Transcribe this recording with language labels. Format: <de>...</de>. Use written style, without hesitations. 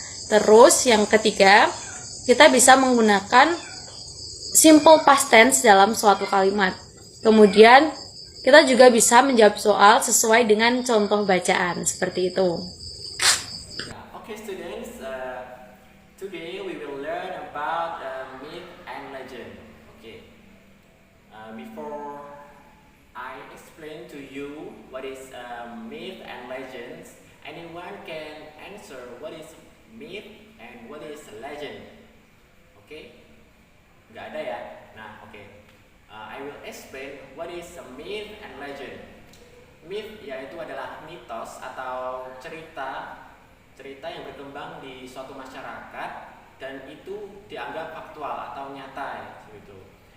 <id>Terus, yang ketiga, kita bisa menggunakan simple past tense dalam suatu kalimat. Kemudian, kita juga bisa menjawab soal sesuai dengan contoh bacaan, seperti itu.</id> <en>Okay, students. Today we will learn about myth and legend. Okay. Before I explain to you what is myth and legends, anyone can answer what is myth and what is legend. Okay?</en> <id>Nggak ada ya? Nah,</id> <en>okay. I will explain what is a myth and legend.</en> <id>Myth yaitu adalah mitos atau cerita yang berkembang di suatu masyarakat dan itu dianggap faktual atau nyata gitu.</id>